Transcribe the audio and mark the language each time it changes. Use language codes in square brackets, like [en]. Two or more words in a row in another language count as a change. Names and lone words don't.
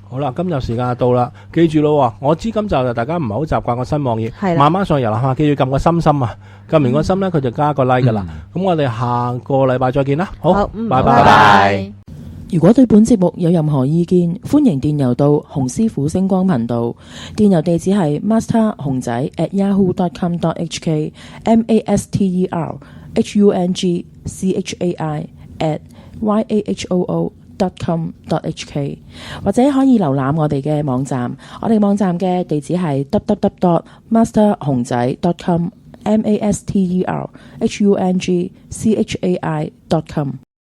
[yue] 好啦，今日時間就到啦，記住咯，我知今集就大家唔係好習慣個新網頁，慢慢上游啦，記住撳個心啊，撳完個心呢，佢就加個 like 噶啦。咁我哋下個禮拜再見啦。好，拜拜。如果對本節目有任何意見，歡迎電郵到洪師傅星光頻道，電郵地址係 master 熊仔 @yahoo.com.hk masterhungchai@yahoo.com.hk。 masterhomeg仔.com.hk， 或者可以瀏覽我哋嘅網站，我哋網站嘅地址係 www.masterhomeg仔.com，masterhungchai.com。